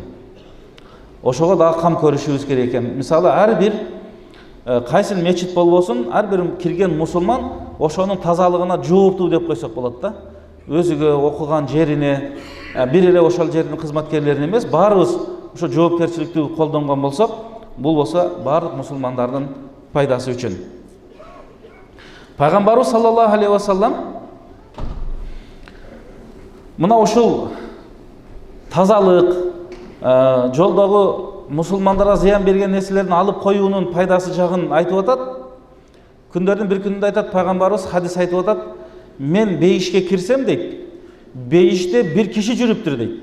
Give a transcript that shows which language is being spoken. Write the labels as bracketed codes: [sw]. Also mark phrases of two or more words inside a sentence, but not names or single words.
[ky] Ошого дагы кам көрүшүбүз керек экен. Мисалы ар бир кайсы мечит болбосун, ар бир кирген мусулман ошонун тазалыгына жооптуу деп койсок болот да. Өзүгө окуган жерине, бир эле ошол жердин кызматкерлерине эмес, баарыбыз ошо жоопкерчиликти колдонгон болсок, бул болсо баардык мусулмандардын пайдасы үчүн. Пайгамбарыбыз [ar] صلى الله عليه وسلم [ky] мына ушул тазалык, жолдогу мусулмандарга зыян берген нерселерин алып коюунун пайдасы жагын айтып атат. Күндөрдүн bir күнүндө айтат, пайгамбарыбыз хадис айтып атат, мен бейишке кирсем дейт, бейиште bir киши жүрүптүр дейт.